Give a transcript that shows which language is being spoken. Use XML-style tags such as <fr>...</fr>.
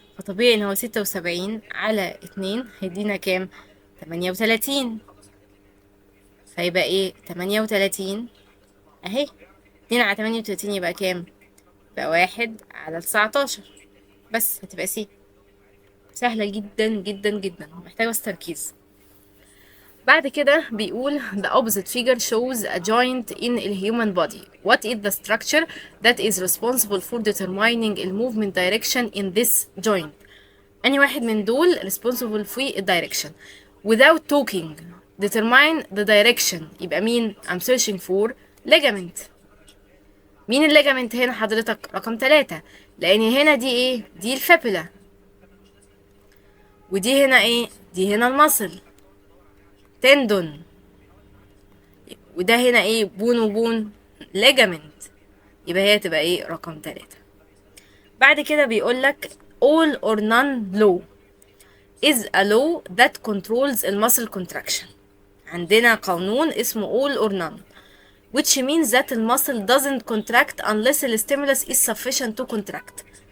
<ar>فطبيعي ان هو 76 على 2 هيدينا كام؟ 38. فيبقى ايه 38 اهي، 2 على 38 يبقى كام؟ يبقى 1 على 19. بس هتبقى سي. سهلة جدا جدا جدا، محتاجة بس تركيز. بعد كده بيقول</ar> <en>the opposite figure shows a joint in a human body. What is the structure that is responsible for determining the movement direction in this joint؟</en> <ar>أنهي واحد من دول</ar> <en>responsible في direction؟ without talking determine the direction.</en> <ar>يبقى مين؟</ar> <en>I'm searching for ligament.</en> <ar>مين الليجامنت هنا حضرتك؟ رقم 3، لأن هنا دي ايه؟ دي الفابيلا، ودي هنا ايه؟ دي هنا المصل تندون، وده هنا ايه؟ بون وبون ليجامنت. يبقى هي تبقى ايه؟ رقم 3. بعد كده بيقولك</ar> <en>all or none law is a law that controls the muscle contraction.</en> <ar>عندنا قانون اسمه</ar> <en>all or none which means that the muscle doesn't contract unless the stimulus is sufficient to contract.</en>